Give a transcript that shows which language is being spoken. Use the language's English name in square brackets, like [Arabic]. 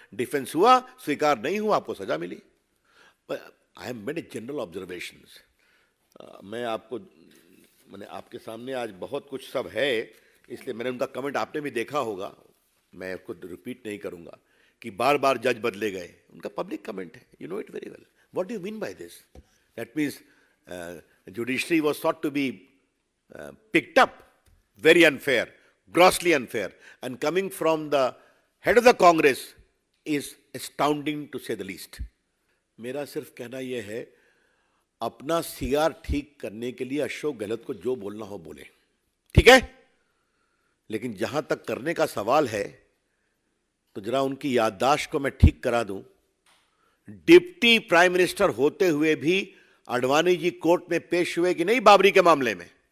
[Hindi] Defence हुआ, स्वीकार नहीं हुआ, आपको सजा मिली। [English] I have made a general observations. [Hindi] मैंने आपके सामने आज बहुत कुछ सब है, इसलिए मैंने उनका कमेंट आपने भी देखा होगा, मैं खुद रिपीट नहीं करूंगा कि बार बार जज बदले गए। उनका पब्लिक कमेंट है, [English] You know it very well. What do you mean by this? That means judiciary was thought to be picked up. Very unfair, grossly unfair. And coming from the head of the Congress is astounding to say the least. [Hindi] मेरा सिर्फ कहना यह है, अपना CR ठीक करने के लिए अशोक गहलोत को जो बोलना हो बोले, ठीक है, लेकिन जहां तक करने का सवाल है तो जरा उनकी याददाश्त को मैं ठीक करा दूं। डिप्टी प्राइम मिनिस्टर होते हुए भी आडवाणी जी कोर्ट में पेश हुए कि नहीं बाबरी के मामले में?